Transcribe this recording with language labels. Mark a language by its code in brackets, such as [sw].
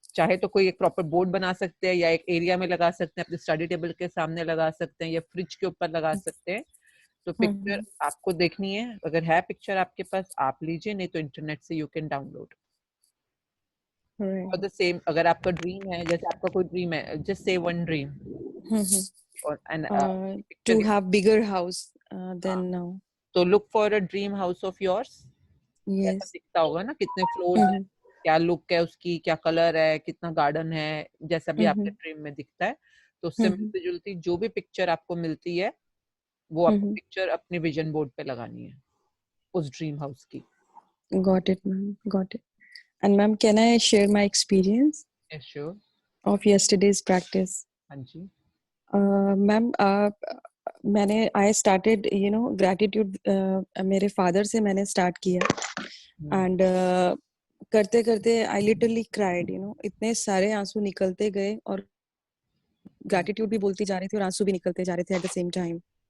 [hi] चाहे तो कोई एक प्रॉपर बोर्ड बना सकते हैं या एक एरिया में लगा सकते हैं, अपने स्टडी टेबल के सामने लगा सकते हैं या फ्रिज के ऊपर लगा सकते हैं। तो पिक्चर आपको देखनी है, अगर है पिक्चर आपके पास आप लीजिए, नहीं तो इंटरनेट से [en] You can download. [hi] और द सेम, अगर आपका ड्रीम है, जैसे आपका कोई ड्रीम है, [en] just say one dream [hi] और [en] to have bigger house than now. तो look for a dream house of yours. [hi] कैसा [en] Yes. [hi] दिखता होगा ना, कितने फ्लोर्स हैं, क्या लुक है उसकी, क्या कलर है, कितना गार्डन है, जैसा भी आपके ड्रीम में दिखता है। तो उससे मिलती जुलती जो भी पिक्चर आपको मिलती है वो आपको पिक्चर अपने विजन बोर्ड पे लगानी है उस ड्रीम हाउस की। [en] Got it, ma'am. Got it. And ma'am, can I share my experience Yes, sure. of yesterday's practice? [hi] हाँ जी। Ma'am, मैंने [en] I started, you know, [hi] gratitude मेरे father से मैंने start किया and करते करते [en] I literally cried, you know, [hi] इतने सारे आंसू निकलते गए और gratitude भी बोलती जा रही थी और आंसू भी निकलते जा रहे थे [en] at the same time.